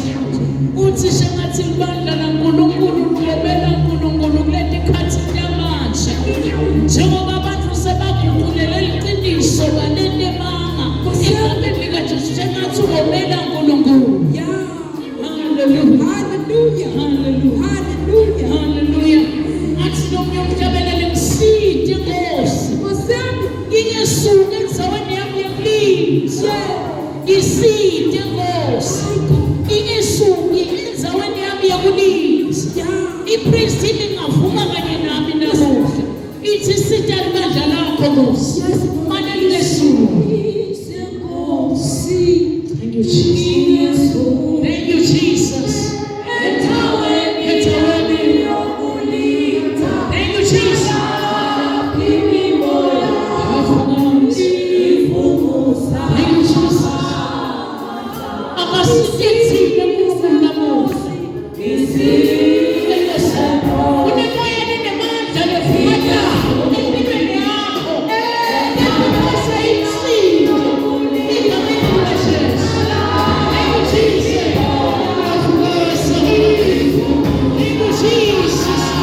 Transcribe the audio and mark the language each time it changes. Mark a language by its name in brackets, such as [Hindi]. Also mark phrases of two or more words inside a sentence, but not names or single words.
[Swati] Uthi sengathi ibandla laNkulunkulu lungomela uNkulunkulu kuleli khathi lamanje, njengoba abantu sebaguqulele iqiniso banenemanga egameni likaJesu, sengathi ungomela uNkulunkulu. Hallelujah. Hallelujah. Hallelujah. Hallelujah. Athi nomnye umhlabeleli ngiside Nkosi. Ngingesuka endzaweni yami yokulinda. Ngiside Nkosi. Ngingesuki endzaweni yami yokulinda. Ipriest lingavuma kanye nami namuhla. Ithi sitha ibandla lakho Nkosi. Manje lingesuki. [English] Thank you, Jesus. Thank you, Jesus. Thank you, Jesus. [Swati] Akasithethile uNkulunkulu namuhla. Unemoya enemandla levumayo empilweni yakho. Yakuse insini egameni likaJesu. [English] Thank you, Jesus. Thank you, Jesus.